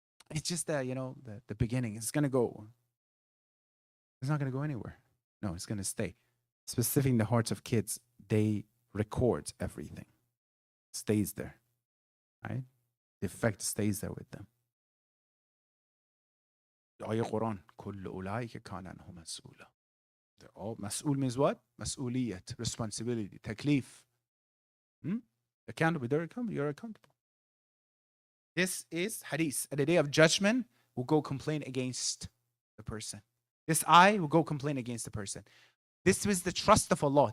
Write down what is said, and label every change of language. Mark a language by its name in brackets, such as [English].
[English] It's just that, the beginning. It's going to go. It's not going to go anywhere. No, it's going to stay. Specifically in the hearts of kids, they record everything. Stays there, right? The effect stays there with them. The ayah Quran, [Arabic] كل أولئك كان عنه مسؤولا. [English] They're all مسؤول means what? مسؤولية, responsibility, taklif. Accountable. They're accountable. You're accountable. This is hadith. At the day of judgment, will go complain against the person. This eye will go complain against the person. This was the trust of Allah.